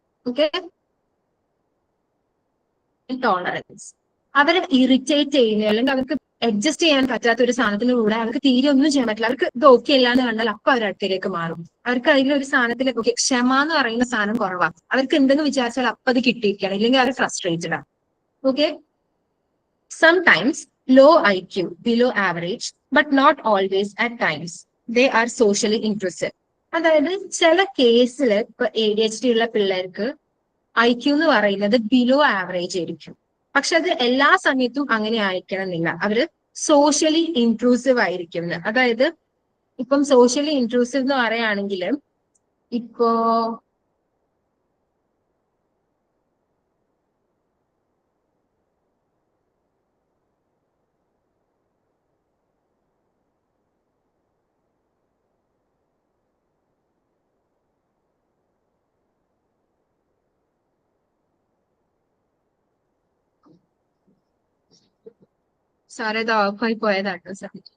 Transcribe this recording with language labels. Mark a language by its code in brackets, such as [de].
[en] Okay, tolerance. [ml] അവരെ irritate ചെയ്യുന്ന അല്ലെങ്കിൽ അവർക്ക് അഡ്ജസ്റ്റ് ചെയ്യാൻ പറ്റാത്ത ഒരു സാധനത്തിന്റെ കൂടെ അവർക്ക് തീരെ ഒന്നും ചെയ്യാൻ പറ്റില്ല. അവർക്ക് ഇത് ഓക്കെ അല്ല എന്ന് കണ്ടാൽ അപ്പൊ അവർ അടുത്തേക്ക് മാറും. അവർക്ക് അതിലൊരു സാധനത്തിലേക്ക് ഓക്കെ ക്ഷമ എന്ന് പറയുന്ന സാധനം കുറവാണ്. അവർക്ക് എന്തെങ്കിലും വിചാരിച്ചാൽ അപ്പൊ അത് കിട്ടിയിരിക്കണം, ഇല്ലെങ്കിൽ അവർ ഫ്രസ്ട്രേറ്റഡ് ആണ്. [en] Okay, sometimes low IQ, below average, but not always at times. They are socially intrusive. [ml] അതായത് ചില കേസിൽ ഇപ്പൊ ADHD ഉള്ള പിള്ളേർക്ക് IQ എന്ന് പറയുന്നത് ബിലോ ആവറേജ് ആയിരിക്കും. പക്ഷെ അത് എല്ലാ സമയത്തും അങ്ങനെ ആയിരിക്കണം എന്നില്ല. അവര് സോഷ്യലി ഇൻട്രൂസീവ് ആയിരിക്കും. അതായത് ഇപ്പം സോഷ്യലി ഇൻട്രൂസീവ് എന്ന് പറയുകയാണെങ്കിൽ ഇപ്പോ സാറേ ഇത് ഓഫായി പോയതാട്ടോ സാർ.